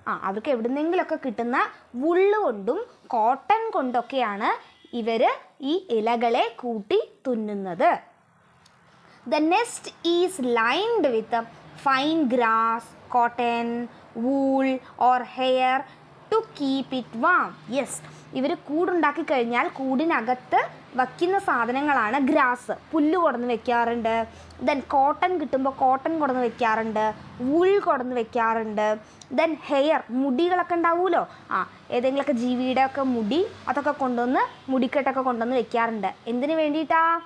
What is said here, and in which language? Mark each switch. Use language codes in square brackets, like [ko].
[ml] അവർക്ക് എവിടുന്നെങ്കിലൊക്കെ കിട്ടുന്ന വുള്ള് കൊണ്ടും കോട്ടൺ കൊണ്ടൊക്കെയാണ് ഇവർ ഈ ഇലകളെ കൂട്ടി തുന്നുന്നത്. [en] The nest is lined with fine grass, cotton, wool or hair to keep it warm. [ml] Yes, ഇവർ കൂടുണ്ടാക്കി കഴിഞ്ഞാൽ കൂടിനകത്ത് വയ്ക്കുന്ന സാധനങ്ങളാണ് ഗ്രാസ്, പുല്ല് കൊടന്ന് വെക്കാറുണ്ട്. ദെൻ കോട്ടൺ കിട്ടുമ്പോൾ കോട്ടൺ കൊടന്ന് വെക്കാറുണ്ട്, വൂൾ കൊടന്ന് വെക്കാറുണ്ട്. ദെൻ ഹെയർ, മുടികളൊക്കെ ഉണ്ടാവുമല്ലോ, ഏതെങ്കിലുമൊക്കെ ജീവിയുടെ ഒക്കെ മുടി, അതൊക്കെ കൊണ്ടുവന്ന് മുടിക്കെട്ടൊക്കെ കൊണ്ടുവന്ന് വെക്കാറുണ്ട്. എന്തിനു വേണ്ടിയിട്ടാ?